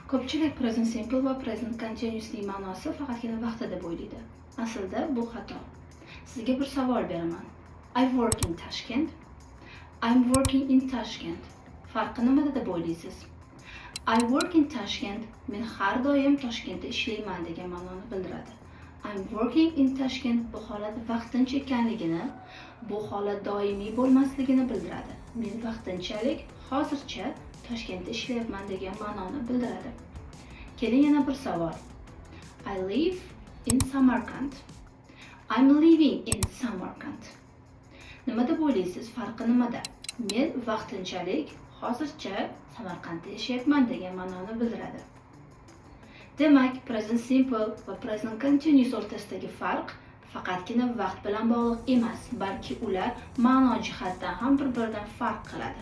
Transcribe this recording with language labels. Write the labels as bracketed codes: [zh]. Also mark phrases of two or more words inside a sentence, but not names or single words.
[uz] Ko'pchilik [en] present simple [uz] va [en] present continuous'ning [uz] ma'nosi faqatgina vaqtda deb o'ylaydi. Aslida bu xato. Sizga bir savol beraman. [en] I work in Tashkent. I'm working in Tashkent. [uz] Farqi nimada deb o'ylaysiz? [en] I work in Tashkent [uz] men har doim Toshkentda ishlayman degan ma'noni bildiradi. [en] I'm working in Tashkent [uz] bu holat vaqtincha ekanligini, bu holat doimiy bo'lmasligini bildiradi. Men vaqtinchalik, hozircha Toshkentda ishlayapman degan ma'noni bildiradi. Keling yana bir savol. [en] I live in Samarkand. I'm living in Samarkand. [uz] Nima deb o'ylaysiz? Farqi nimada? Men vaqtinchalik, hozircha Samarqandda yashayapman degan ma'noni bildiradi. Demak, [en] present simple [uz] va [en] present continuous [uz] o'rtasidagi farq faqatgina vaqt bilan bog'liq emas, balki ular ma'no jihatdan ham bir-biridan farq qiladi.